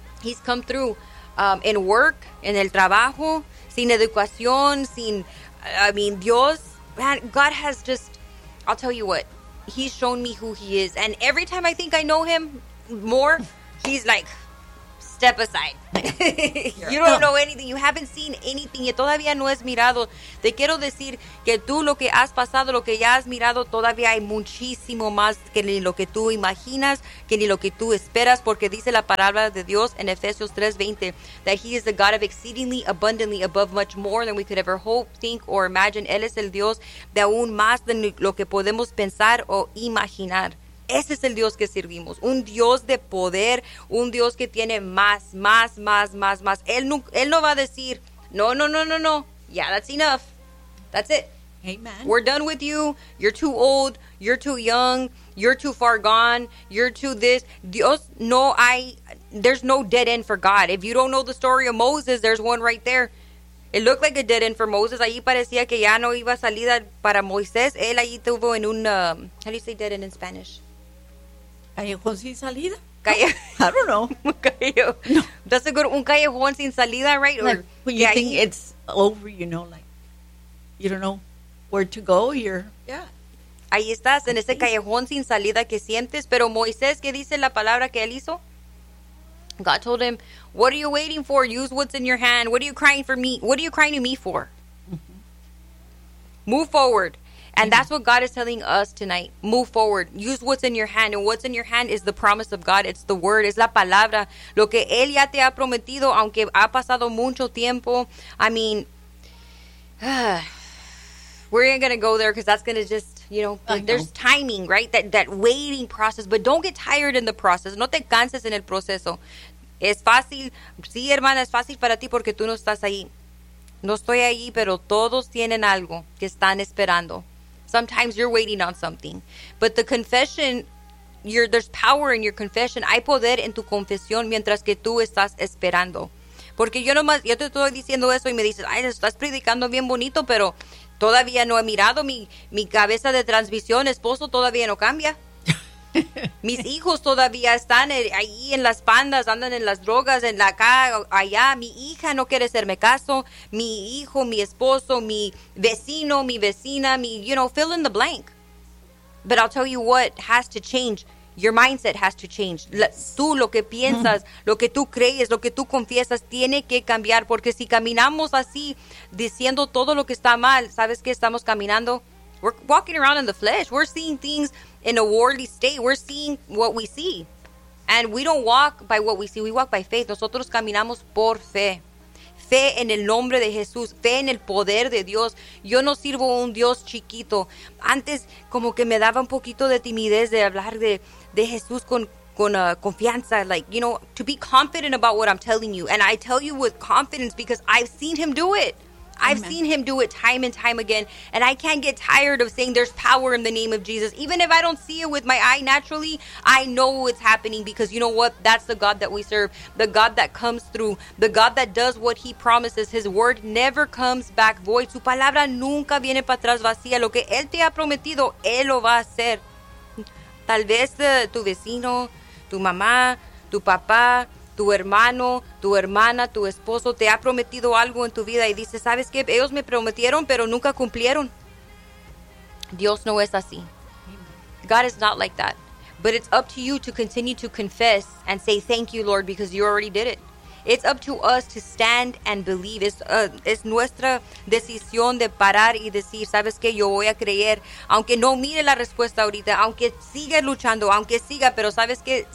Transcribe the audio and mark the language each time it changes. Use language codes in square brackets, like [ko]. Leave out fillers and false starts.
[en] He's come through in work, [es] en el trabajo, sin educación, sin, [en] I mean, [es] Dios. [en] Man, God has just, I'll tell you what, He's shown me who He is. And every time I think I know Him more, He's like, step aside. You don't know anything. You haven't seen anything. [es] Y todavía no has mirado. Te quiero decir que tú lo que has pasado, lo que ya has mirado, todavía hay muchísimo más que ni lo que tú imaginas, que ni lo que tú esperas. Porque dice la palabra de Dios en Efesios 3:20, [en] that He is the God of exceedingly abundantly above much more than we could ever hope, think, or imagine. [es] Él es el Dios de aún más de lo que podemos pensar o imaginar. Ese es el Dios que servimos, un Dios de poder, un Dios que tiene más, más, más, más, más. Él no va a decir, no, no, no, no, no, [en] yeah, that's enough, that's it. Amen. We're done with you, you're too old, you're too young, you're too far gone, you're too this. [es] Dios, no hay, [en] there's no dead end for God. If you don't know the story of Moses, there's one right there. It looked like a dead end for Moses. [es] Allí parecía que ya no iba a salir para Moisés. Él allí tuvo en un, [en] how do you say dead end in Spanish? [es] ¿Callejón sin salida? Callejón. [en] I don't know. [es] Un callejón. No. [en] That's a good, [es] un callejón sin salida, [en] right? Like, when you think it's over, you know, like, you don't know where to go, you're, yeah. [es] Ahí estás, en ese callejón sin salida que sientes. Pero Moisés, ¿qué dice la palabra que él hizo? [en] God told him, what are you waiting for? Use what's in your hand. What are you crying for me? What are you crying to me for? Mm-hmm. Move forward. And that's what God is telling us tonight. Move forward. Use what's in your hand. And what's in your hand is the promise of God. It's the word. [es] Es la palabra. Lo que Él ya te ha prometido, aunque ha pasado mucho tiempo. [en] I mean, we're not going to go there because that's going to just, you know, there's timing, right? That waiting process. But don't get tired in the process. [es] No te canses en el proceso. Es fácil. Sí, hermana, es fácil para ti porque tú no estás ahí. No estoy ahí, pero todos tienen algo que están esperando. [en] Sometimes you're waiting on something. But the confession, there's power in your confession. [es] Hay poder en tu confesión mientras que tú estás esperando. Porque yo nomás, yo te estoy diciendo eso y me dices, ay, estás predicando bien bonito, pero todavía no he mirado mi cabeza de transmisión. Esposo todavía no cambia. Mis hijos todavía están ahí en las pandas, andan en las drogas, en la acá, allá. Mi hija no quiere hacerme caso. Mi hijo, mi esposo, mi vecino, mi vecina, mi, [en] you know, fill in the blank. But I'll tell you what has to change. Your mindset has to change. [es] Tú lo que piensas, lo que tú crees, lo que tú confiesas, tiene que cambiar. Porque si caminamos así, diciendo todo lo que está mal, ¿sabes qué estamos caminando? [en] We're walking around in the flesh. We're seeing things in a worldly state. We're seeing what we see. And we don't walk by what we see. We walk by faith. [es] Nosotros caminamos por fe. Fe en el nombre de Jesús. Fe en el poder de Dios. Yo no sirvo a un Dios chiquito. Antes como que me daba un poquito de timidez de hablar de Jesús con confianza. [en] Like, you know, to be confident about what I'm telling you. And I tell you with confidence because I've seen him do it. I've Amen. Seen him do it time and time again. And I can't get tired of saying there's power in the name of Jesus. Even if I don't see it with my eye naturally, I know it's happening because you know what? That's the God that we serve. The God that comes through. The God that does what he promises. His word never comes back void. [es] Su palabra nunca viene para atrás vacía. Lo que él te ha prometido, él lo va a hacer. Tal vez tu vecino, tu mamá, tu papá, tu hermano, tu hermana, tu esposo te ha prometido algo en tu vida y dices, ¿sabes qué? Ellos me prometieron, pero nunca cumplieron. Dios no es así. [en] God is not like that. But it's up to you to continue to confess and say thank you, Lord, because you already did it. It's up to us to stand and believe. [es] Es nuestra decisión de parar y decir, ¿sabes qué? Yo voy a creer, aunque no mire la respuesta ahorita, aunque siga luchando, aunque siga, pero ¿sabes qué?